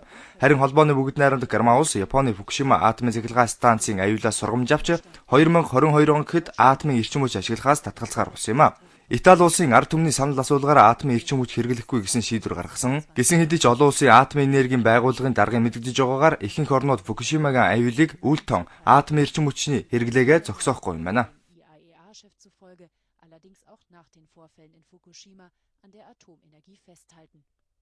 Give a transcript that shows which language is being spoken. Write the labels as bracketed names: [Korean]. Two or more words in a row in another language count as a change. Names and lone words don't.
[Mongolian] Харин холбооны бүгд найрамдах Герман улс Японы Фукушима атомын цэглэгээ станцын аюулаас сургамж авч 2022 он гэхэд атомын эрчим хүч ашиглахаас татгалзахаар болсон юм а. Итали улсын ард түмний санал асуулгаар атомын эрчим хүч хэрэглэхгүй гэсэн шийдвэр гаргасан. Гэсэн хэдий ч олон улсын атомын энергийн байгууллагын даргын мэдэгдэж байгаагаар ихэнх орнууд Фукушимагийн аюулыг үл тон атомын эрчим хүчний хэрэглээгээ зогсоохгүй юм байна. [German] Allerdings auch nach den Vorfällen in Fukushima an der Atomenergie festhalten.